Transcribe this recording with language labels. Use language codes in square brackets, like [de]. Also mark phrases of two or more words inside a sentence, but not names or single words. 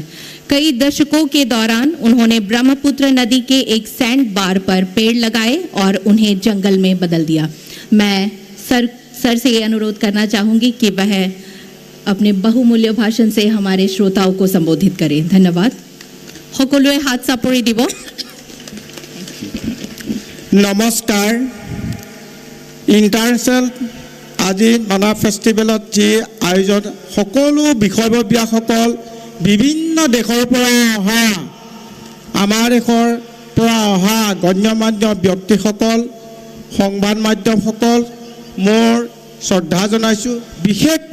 [hi] कई दशकों के दौरान उन्होंने ब्रह्मपुत्र नदी के एक सैंड बार पर पेड़ लगाए और उन्हें जंगल में बदल दिया। मैं सर से ये अनुरोध करना चाहूंगी कि वह अपने बहुमूल्य भाषण से हमारे श्रोताओं को संबोधित करें। [as] धन्यवाद। সকলোৱে হাত চাপৰি দিব। নমস্কাৰ। ইণ্টাৰনেশ্যনেল আজি মানা ফেষ্টিভেলত যি আয়োজন সকলো বিষয়ববীয়াসকল বিভিন্ন দেশৰ পৰা অহা আমাৰ দেশৰ পৰা অহা গণ্যমান্য ব্যক্তিসকল সংবাদ মাধ্যমসকল মোৰ শ্ৰদ্ধা জনাইছোঁ।